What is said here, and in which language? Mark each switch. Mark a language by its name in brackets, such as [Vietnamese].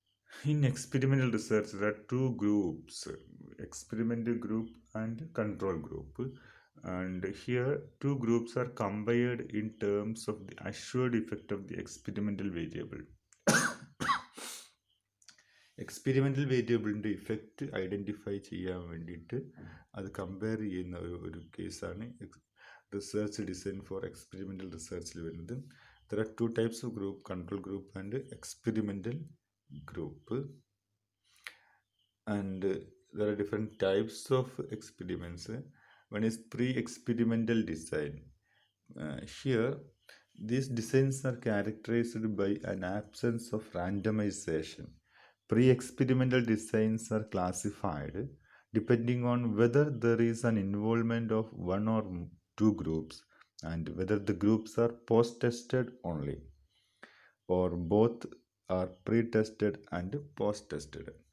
[English] In experimental research, there are two groups, experimental group and control group. And here, two groups are compared in terms of the assured effect of the experimental variable. [Malayalam] Experimental വേരിയബിളിൻ്റെ effect identify ചെയ്യാൻ വേണ്ടിയിട്ട് അത് compare ചെയ്യുന്ന ഒരു കേസാണ് research design for experimental റിസർച്ചിൽ വരുന്നത്. [English] There are two types of group, control group and experimental group, and there are different types of experiments. One is pre-experimental design. Here these designs are characterized by an absence of randomization. Pre-experimental designs are classified depending on whether there is an involvement of one or two groups and whether the groups are post-tested only or both are pre-tested and post-tested.